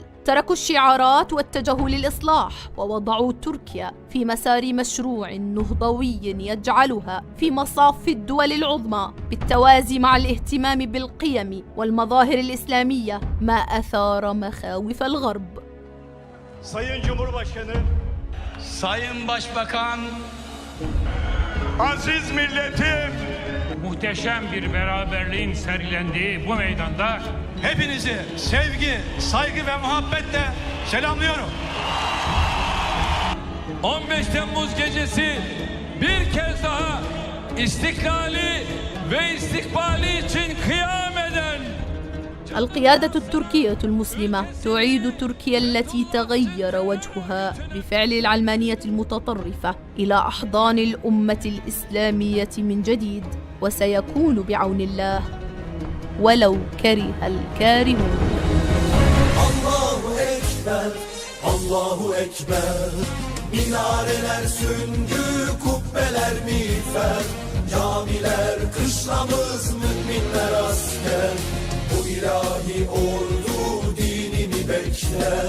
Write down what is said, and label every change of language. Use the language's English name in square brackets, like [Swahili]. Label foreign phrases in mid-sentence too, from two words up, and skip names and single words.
[Arabic] تركوا الشعارات واتجهوا للإصلاح ووضعوا تركيا في مسار مشروع نهضوي يجعلها في مصاف الدول العظمى بالتوازي مع الاهتمام بالقيم والمظاهر الإسلامية ما أثار مخاوف الغرب. [Turkish] Sayın Cumhurbaşkanı, Sayın Başbakan, aziz milletim, muhteşem bir beraberliğin sergilendiği bu meydanda hepinizi sevgi, saygı ve muhabbetle selamlıyorum. 15 Temmuz gecesi bir kez daha istiklali ve istikbali için kıyam eden [Arabic] القيادة التركية المسلمة تعيد تركيا التي تغير وجهها بفعل العلمانية المتطرفة إلى أحضان الأمة الإسلامية من جديد، وسيكون بعون الله ولو كره الكارهون. الله أكبر، الله أكبر. [Turkish] Minareler süngü, kubbeler miğfer. Camiler kışlamız, müminler asker. Bu ilahi ordu dinini bekler.